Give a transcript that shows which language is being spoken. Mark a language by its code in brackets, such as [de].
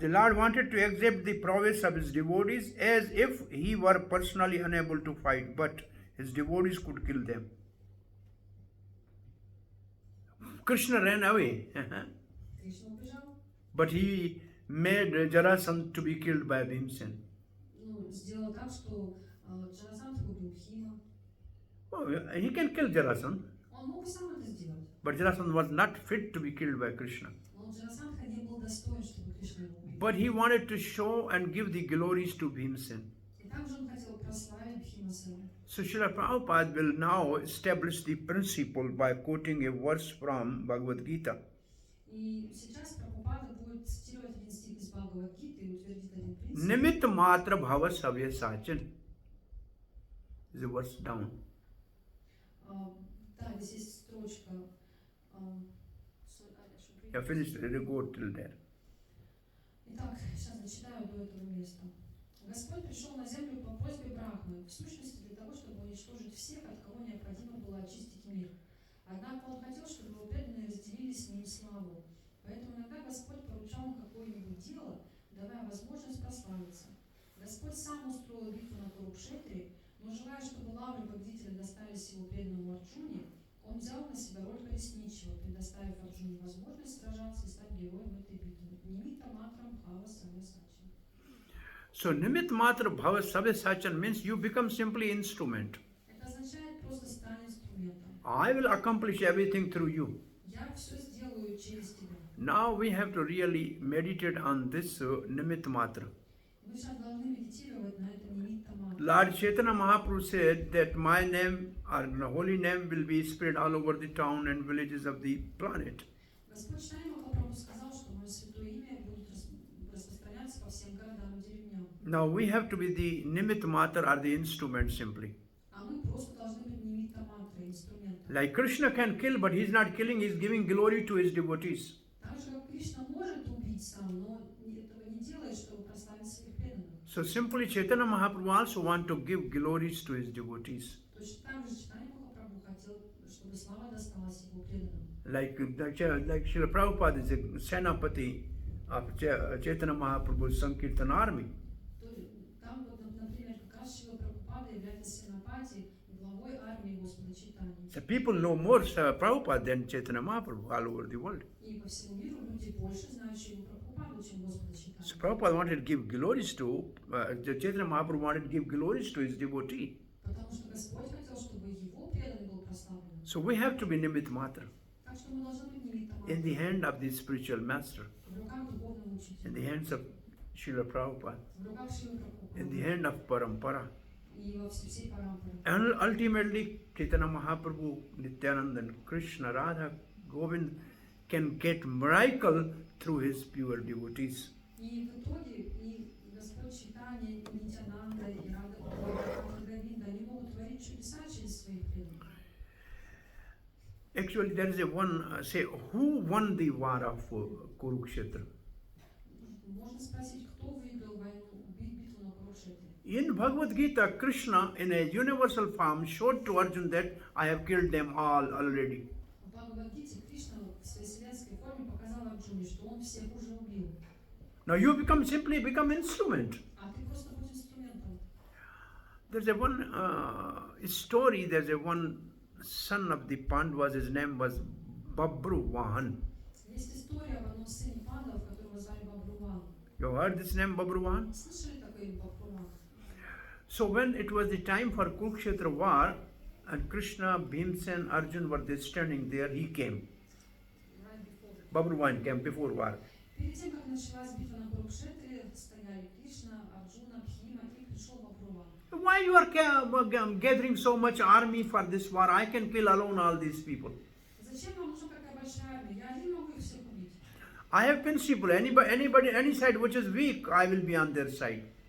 [en] the Lord wanted to accept the prowess of his devotees as if he were personally unable to fight, but his devotees could kill them. Krishna ran away, [ru] Кришна убежал, [en] but he made Jarasandha to be killed by Bhimsen. [ru] сделал так, что Джарасандха убил Бхима. [en] Oh, he can kill Jarasandha, [ru] Он мог бы сам это сделать, [en] but Jarasandha was not fit to be killed by Krishna. [ru] но Джарасандха не был достоин, чтобы Кришна его убил. [en] But he wanted to show and give the glories to Bhimsen. [ru] И также он хотел прославить Бхимасена. [en] So Srila Prabhupada will now establish the principle by quoting a verse from Bhagavad Gita. [ru] И сейчас Прабхупада будет цитировать один стих из Бхагавад-гиты и утвердит один принцип. [sa] Nimit matra bhava savya sachin. [en] Is a verse down. [ru] Да, здесь есть строчка. [en] Yeah, finished. Let it go till there. [ru] Итак, сейчас зачитаю до этого места. Господь пришел на землю по просьбе Брахмы, в сущности для того, чтобы уничтожить всех, от кого необходимо было очистить мир. Однако он хотел, чтобы его преданные разделили с ним славу. Поэтому иногда Господь поручал им какое-нибудь дело, давая возможность прославиться. Господь сам устроил битву на Курукшетре, но желая, чтобы лавры победителя достались его преданному Арджуне, он взял на себя роль колесничего, предоставив Арджуне возможность сражаться и стать героем этой битвы. [sa] Нимитта матрам бхава самя сачи. [en] So [sa] nimit matra bhava savya sachin [en] means you become simply instrument. [ru] Это означает просто стань инструментом. [en] I will accomplish everything through you. [ru] Я все сделаю через тебя. [en] Now we have to really meditate on this nimit matra. [ru] Мы сейчас должны медитировать на это нимитта матра. [en] Lord Chaitanya Mahaprabhu said that my name or holy name will be spread all over the town and villages of the planet. [ru] Господь Шри Махапрабху сказал, что мое святое имя будет распространяться по всем городам и деревням. [en] Now we have to be the nimit matra or the instrument simply. [ru] А мы просто должны быть нимитта матра, инструментом. [en] Like Krishna can kill, but he's not killing, he's giving glory to his devotees. [ru] Так же, как Кришна может убить сам, но этого не делает, чтобы прославить своих преданных. [en] So simply Chaitanya Mahaprabhu also want to give glories to his devotees. [ru] Точно так же Чайтанья Махапрабху хотел, чтобы слава досталась его преданным. [en] Like Srila Prabhupada is a Senapati of Chaitanya Mahaprabhu's Sankirtan army. [ru] Там вот, например, как раз Шрила Прабхупада является сенапати, главой армии Господа Чайтаньи. [en] So people know more Prabhupada than Chaitanya Mahaprabhu all over the world. [ru] И по всему миру люди больше знают Шрилу Прабхупаду, чем Господа Чайтаньи. [en] So Prabhupada wanted to give glories to, Chaitanya Mahaprabhu wanted to give glories to his devotee. [ru] Потому что Господь хотел, чтобы его преданный был прославлен. [en] So we have to be nimit matra [ru] Так что мы должны быть нимитта матра, [en] in the hand of the spiritual master, [ru] в руках духовного [en] in [ru] учителя, [en] the hands of Srila Prabhupada, [ru] в руках Шрилы [en] in the [ru] Прабхупады [en] hand of Parampara. [ru] и во всей парампаре. [en] And ultimately, Chaitanya Mahaprabhu, Nityananda, and Krishna, Radha, Govind can get miracle through his pure devotees. [ru] И в итоге и Господь Чайтанья, и Нитянанда, и Рада Говинда, они могут творить чудеса через своих преданных. [en] Actually, there is a one, say, who won the war of Kurukshetra? [ru] Можно спросить, кто выиграл войну, битву на Курукшетре? [en] In Bhagavad Gita, Krishna in a universal form showed to Arjuna that I have killed them all already. [ru] В Бхагавад-гите Кришна в своей вселенской форме показал Арджуне, что он всех уже убил. [en] Now you simply become instrument. [ru] А ты просто будь инструментом. [en] There's a one story, there's a one son of the Pandavas, his name was Babruvahan. [ru] Есть история об одном сыне пандав, которого звали Бабруван. [en] You heard this name Babruvahan? [ru] Слышали такое имя Бабруван? [en] So when it was the time for Kurukshetra war, and Krishna, Bhimsen, Arjun were there standing there, he came. Right before the... Babruvahan came before war. [ru] Перед тем, как началась битва на Курукшетре, стояли Кришна, Арджуна, Бхима и пришел Бабруван. [en] Why you are gathering so much army for this war? I can kill alone all these people. [ru] Зачем вам нужна такая большая армия? Я один могу их всех убить. [en] I have principle. Anybody, any side which is weak, I will be on their side.